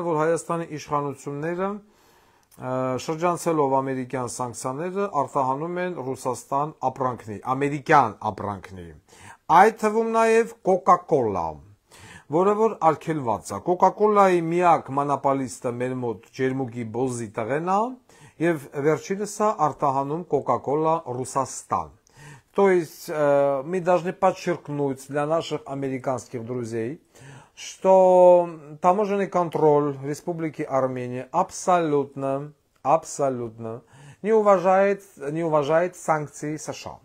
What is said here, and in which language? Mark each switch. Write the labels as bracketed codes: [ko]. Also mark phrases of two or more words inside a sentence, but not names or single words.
[hy] որ Հայաստանի իշխանությունները շրջանցելով ամերիկյան սանկցիաները արտահանում են Ռուսաստան ապրանքների, ամերիկյան ապրանքների, այդ թվում նաև Coca-Cola, որը որ արգելված է։ Coca-Cola-ի միակ մոնոպոլիստը մեր մոտ ջերմուկի բոզի տղեն է եւ վերջինս է արտահանում Coca-Cola Ռուսաստան։ [ru] То есть мы должны подчеркнуть для наших американских друзей, что таможенный контроль Республики Армения абсолютно не уважает санкции США.